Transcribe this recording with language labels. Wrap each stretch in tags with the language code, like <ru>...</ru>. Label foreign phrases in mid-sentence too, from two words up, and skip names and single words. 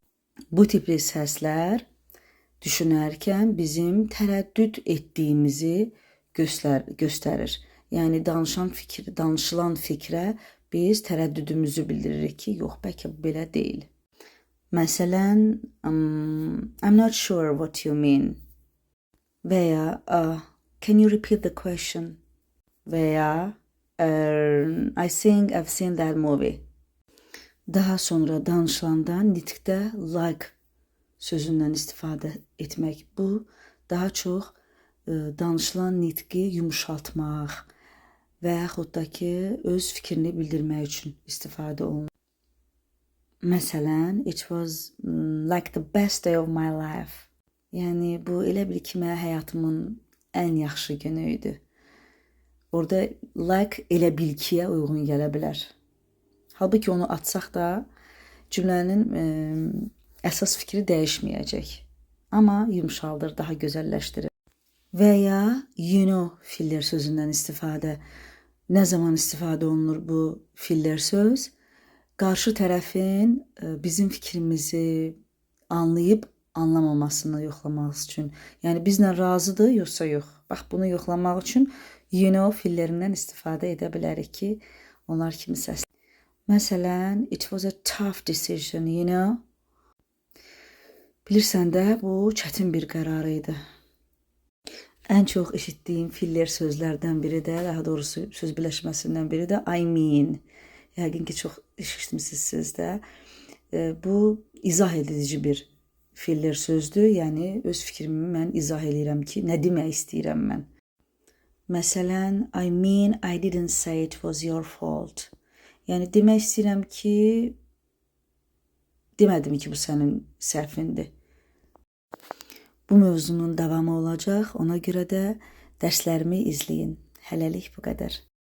<az>Bu tipli səslər düşünərkən bizim tərəddüd etdiyimizi göstərir. Yəni danışılan fikrə biz tərəddüdümüzü bildiririk ki, yox, bəlkə belə deyil. Məsələn,</az> <en>I'm not sure what you mean.</en> <az>Və ya</az> <en>can you repeat the question?</en> <az>Və ya</az> <en>I think I've seen that movie.</en> <az>Daha sonra danışılanda nitqdə like sözündən istifadə etmək. Bu daha çox danışılan nitqi yumşaltmaq və yaxud da ki, öz fikrini bildirmək üçün istifadə olunur. Məsələn,</az> <en>it was like the best day of my life.</en> <az>Yəni, bu elə bil ki, mənə həyatımın ən yaxşı günü idi. Orada like elə bil kiyə uyğun gələ bilər. Halbuki onu atsaq da cümlənin əsas fikri dəyişməyəcək. Amma yumşaldır, daha gözəlləşdirir. Və ya</az> <en>you know</en> <az>filler sözündən istifadə. Nə zaman istifadə olunur bu filler söz? Qarşı tərəfin bizim fikrimizi anlayıb anlamamasını yoxlamaq üçün. Yəni bizlə razıdır, yoxsa yox. Bax, bunu yoxlamaq üçün</az> <en>you know</en> <az>fillerindən istifadə edə bilərik ki, onlar kimi səslənir. Məsələn,</az> <en>it was a tough decision, you know.</en> <az>Bilirsən də, bu çətin bir qərar idi. Ən çox eşitdiyim filler sözlərdən biri də, daha doğrusu söz birləşməsindən biri də</az> <en>I mean.</en> <az>Yəqin ki, çox eşitmişsiniz də. Bu izah edici bir filler sözdür. Yəni, öz fikrimi mən izah edirəm ki, nə demək istəyirəm mən. Məsələn,</az> <en>I mean I didn't say it was your fault.</en> <az>Yəni, demək istəyirəm ki, demədim ki, bu sənin səhvindir. Bu mövzunun davamı olacaq. Ona görə də dərslərimi izləyin. Hələlik bu qədər.</az>